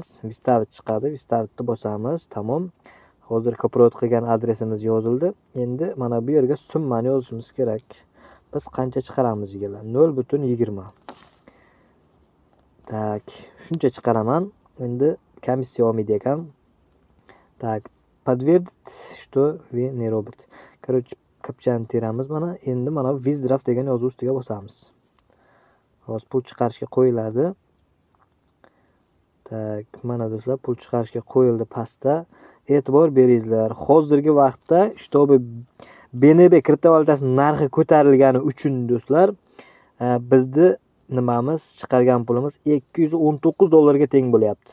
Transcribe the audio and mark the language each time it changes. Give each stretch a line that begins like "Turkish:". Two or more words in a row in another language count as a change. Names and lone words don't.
Uzbek: Vistavit chiqadi. Vistavitni bosamiz. Tamom. Hozir kopirot qilgan adresimiz yozildi. Endi mana bu yerga summani yozishimiz kerak. Biz qancha chiqaramiz deganlar? 0.20. Tak, shuncha chiqaraman. Endi komissiya olmaydi ekan.
Russian: Так, подтвердить, что вы не робот. Короче,
Uzbek: kapchani teramiz mana. Endi mana Wizdraft degan yozuv ustiga bosamiz. Hozir pul chiqarishga qo'yiladi. Tak, mana do'stlar, pul chiqarishga qo'yildi pastda. E'tibor beringizlar. Hozirgi vaqtda shtobi BNB kriptovalyutasi narxi ko'tarilgani uchun do'stlar, bizni nimamiz chiqargan pulimiz $219 ga teng bo'lyapti.